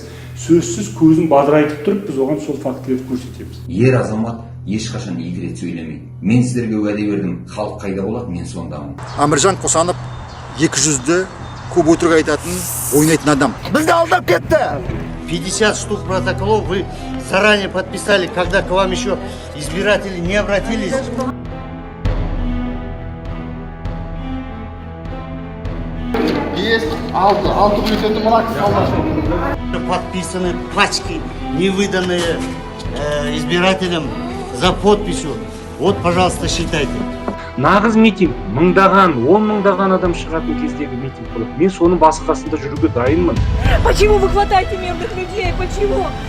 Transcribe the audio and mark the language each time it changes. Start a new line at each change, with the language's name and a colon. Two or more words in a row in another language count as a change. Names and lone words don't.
Kazakh: Сөзсіз көзін бадырайтып тұрып, біз оған сол фактілерді көрсетеміз. Ер азамат ешқашан екі рет сөйлемейді. Мен сіздерге уәде бердім, халық қайда болады, мен сондамын. Амыржан Қосанов 200-ді көп өтірік айтатын, ойнайтын адам. Бізді алдап кетті.
Russian: 50 штук протоколов вы заранее подписали, когда к вам еще избиратели не обратились. Есть,
Kazakh: алты бюллетенді мына кісі
Russian: Подписаны пачки, не выданные избирателям за подписью. Вот, пожалуйста, считайте.
Kazakh: Нағыз митинг, мыңдаған, 10 мыңдаған адам шығатын кездегі митинг болады. Мен соның басқасында жүруге дайынмын.
Russian: Почему вы хватаете мирных людей? Почему?